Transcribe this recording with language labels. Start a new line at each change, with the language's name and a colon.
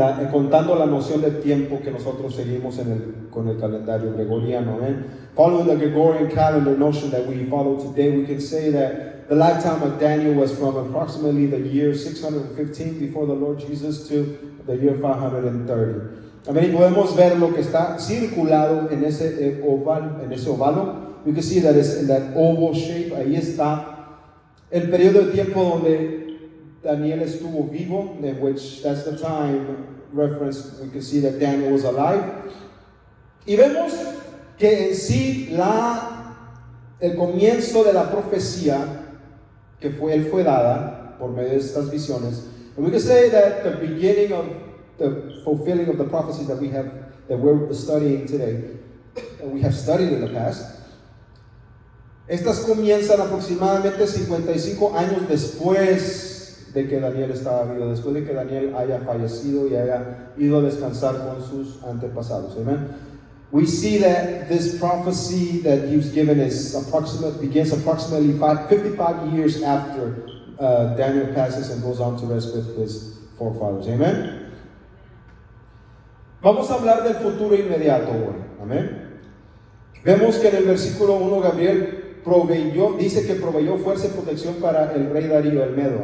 Spanish: Contando la noción de tiempo que nosotros seguimos con el calendario gregoriano, amén.
English: Following the Gregorian calendar notion that we follow today, we can say that the lifetime of Daniel was from approximately the year 615 before the Lord Jesus to the year 530.
Spanish: Amén. Y podemos ver lo que está circulado en ese ovalo.
English: We can see that it's in that oval shape.
Spanish: Ahí está el periodo de tiempo donde Daniel estuvo vivo,
English: in which that's the time reference. We can see that Daniel was alive.
Spanish: Y vemos que en sí el comienzo de la profecía que fue dada por medio de estas visiones.
English: And we can say that the beginning of the fulfilling of the prophecies that we're studying today, and we have studied in the past,
Spanish: estas comienzan aproximadamente 55 años después de que Daniel estaba vivo, después de que Daniel haya fallecido y haya ido a descansar con sus antepasados. Amen.
English: We see that this prophecy that he was given begins approximately 55 years after Daniel passes and goes on to rest with his forefathers. Amen.
Spanish: Vamos a hablar del futuro inmediato hoy. Amén. Vemos que en el versículo 1 Gabriel dice que proveyó fuerza y protección para el rey Darío el Medo.